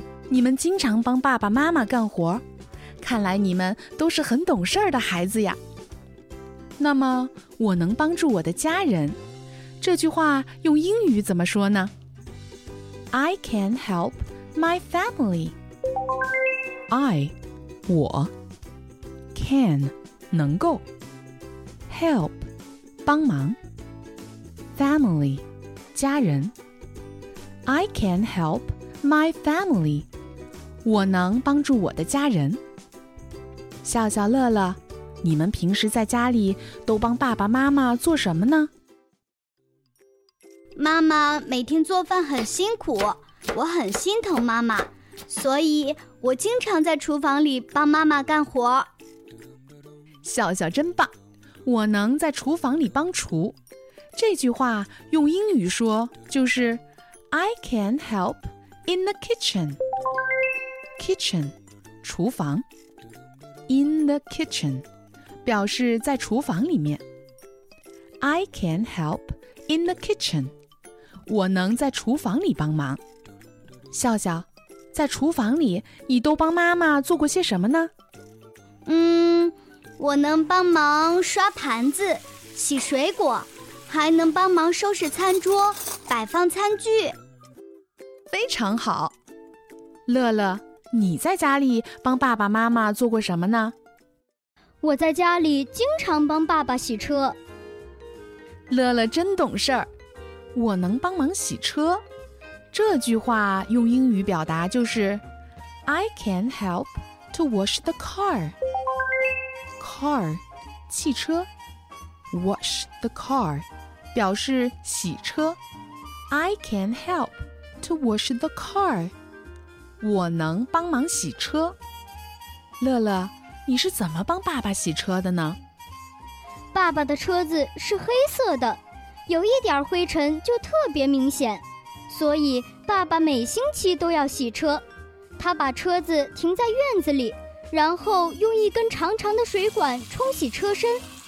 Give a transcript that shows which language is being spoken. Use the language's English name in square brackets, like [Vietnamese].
[Chinese] 你们经常帮爸爸妈妈干活，看来你们都是很懂事儿的孩子呀。那么，我能帮助我的家人，这句话用英语怎么说呢？ [English] I can help my family. I, 我 can, 能够 help, 帮忙 family, 家人 I can help my family. [Chinese] 我能帮助我的家人。笑笑乐乐，你们平时在家里都帮爸爸妈妈做什么呢？妈妈每天做饭很辛苦，我很心疼妈妈，所以我经常在厨房里帮妈妈干活。笑笑真棒，我能在厨房里帮厨，这句话用英语说就是 [English] I can help in the kitchen. [Chinese] Kitchen, 厨房。In the kitchen表示在厨房里面。 [English] I can help in the kitchen. [Chinese] 我能在厨房里帮忙。笑笑，在厨房里你都帮妈妈做过些什么呢？我能帮忙刷盘子，洗水果，还能帮忙收拾餐桌，摆放餐具。非常好。乐乐，你在家里帮爸爸妈妈做过什么呢？我在家里经常帮爸爸洗车。乐乐真懂事儿，我能帮忙洗车，这句话用英语表达就是 [English] I can help to wash the car. [Chinese] Car, 汽车。 Wash the car 表示洗车。 [English] I can help to wash the car. [Chinese] 我能帮忙洗车。乐乐，你是怎么帮爸爸洗车的呢？爸爸的车子是黑色的，有一点灰尘就特别明显，所以爸爸每星期都要洗车。他把车子停在院子里，然后用一根长长的水管冲洗车身。